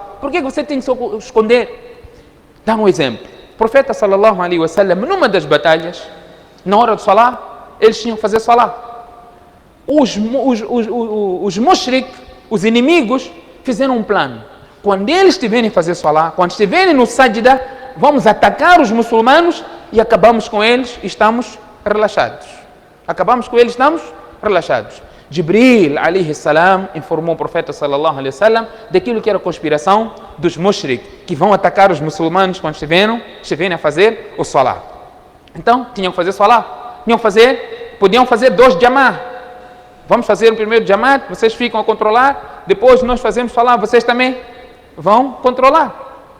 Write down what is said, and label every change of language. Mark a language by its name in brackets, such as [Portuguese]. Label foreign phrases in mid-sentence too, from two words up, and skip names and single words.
[Portuguese] Por que você tem que esconder? Dá um exemplo. O profeta [Arabic] صلى الله عليه وسلم, [Portuguese] numa das batalhas, na hora do salat, eles tinham que fazer salat. Os mushrik, os inimigos, fizeram um plano. Quando eles estiverem a fazer salat, quando estiverem no sajda, vamos atacar os muçulmanos e acabamos com eles e estamos relaxados. [Arabic] Jibril, عليه السلام, [Portuguese] informou o profeta [Arabic] صلى الله عليه وسلم [Portuguese] daquilo que era a conspiração dos mushrik, que vão atacar os muçulmanos quando estiverem a fazer o salat. Então, tinham que fazer salat. Podiam fazer 2 jamá. Vamos fazer o primeiro jamá, vocês ficam a controlar, depois nós fazemos salat, vocês também vão controlar.